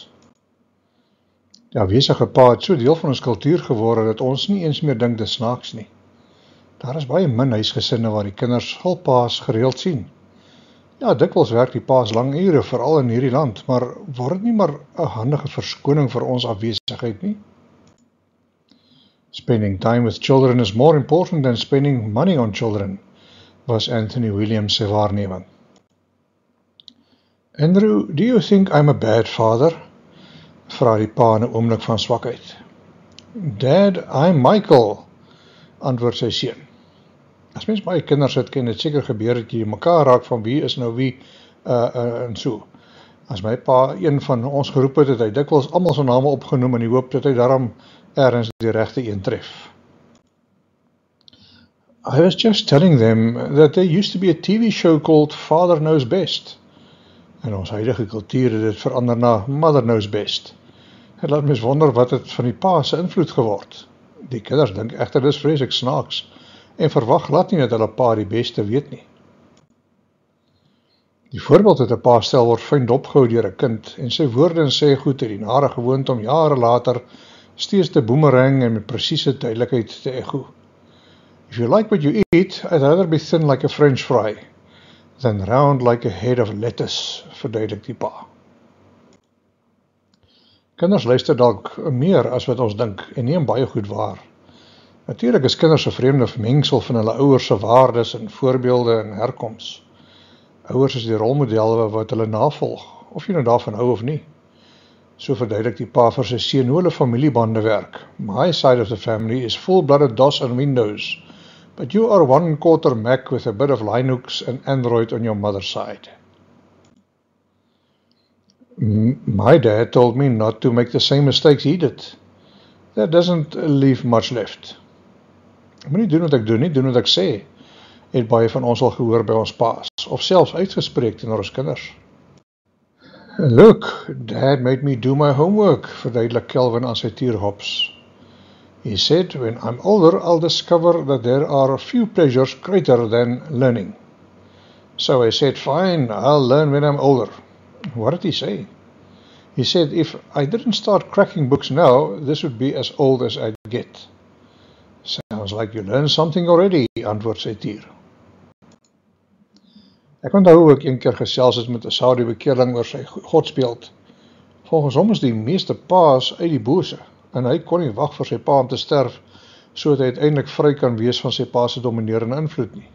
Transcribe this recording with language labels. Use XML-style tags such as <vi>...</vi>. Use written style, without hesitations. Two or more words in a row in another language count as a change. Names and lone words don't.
<af>Die afwesige pa het so deel van ons kultuur geword dat ons nie eens meer dink dis snaaks nie. Daar is baie min huisgesinne waar die kinders hul paas gereeld sien. Ja, dikwels werk die paas lang ure, veral in hierdie land, maar word dit nie maar 'n handige verskoning vir ons afwesigheid nie?</af> <en>Spending time with children is more important than spending money on children,</en> <af>was Anthony Williams se waarneming.</af> <en>Andrew, do you think I'm a bad father?</en> <af>Vra die pa in 'n oomblik van swakheid.</af> <en>Dad, I'm Michael,</en> <af>antwoord sy seun. As mens baie kinders het, kan dit seker gebeur dat jy mekaar raak van wie is nou wie, en so. As my pa een van ons geroep het hy dikwels almal se name opgenoem in die hoop dat hy daarom ergens die regte een tref.</af> <en>I was just telling them that there used to be a TV show called Father Knows Best.</en> <af>En ons huidige kultuur het dit verander na Mother Knows Best. Het laat mens wonder wat het van die pa se invloed geword. Die kinders dink egter dis vreeslik snaaks en verwag glad nie dat hulle pa die beste weet nie. Die voorbeeld dat 'n pa stel word fyn dopgehou deur 'n kind en sy woorde en sê goed het die nare gewoonte om jare later steeds te boomerang en met presiese duidelikheid te ego.</af> <en>If you like what you eat, I'd rather be thin like a French fry than round like a head of lettuce,</en> <af>verduidelik die pa. Kinders luister dalk meer as wat ons dink en neem baie goed waar. Natuurlik is kinders 'n vreemde mengsel van hulle ouers se waardes en voorbeelde en herkoms. Ouers is die rolmodelle wat hulle navolg, of jy nou daarvan hou of nie. So verduidelik die pa vir sy seun hoe hulle familiebande werk.</af> <en>My side of the family is full-blooded DOS and Windows, but you are 1/4 Mac with a bit of Linux and Android on your mother's side. My dad told me not to make the same mistakes he did. That doesn't leave much left.</en> <af>Ek moet nie doen wat ek doen nie, doen wat ek sê, het baie van ons al gehoor by ons paas, of selfs uitgespreek teenoor ons kinders.</af> <en>Look, Dad made me do my homework,</en> <af>verduidelik Kelvin aan sy tierhops.</af> <en>He said, when I'm older, I'll discover that there are a few pleasures greater than learning. So I said, fine, I'll learn when I'm older. What did he say? He said, if I didn't start cracking books now, this would be as old as I'd get. Sounds like you learned something already,</en> <af>antwoord sy tier. Ek onthou hoe ek een keer gesels het met 'n Saudi-bekeerling oor sy godsbeeld. Volgens hom is die meeste paas uit die bose, en hy kon nie wag vir sy pa om te sterf, sodat hy uiteindelik vry kan wees van sy pa se dominerende invloed nie.</af>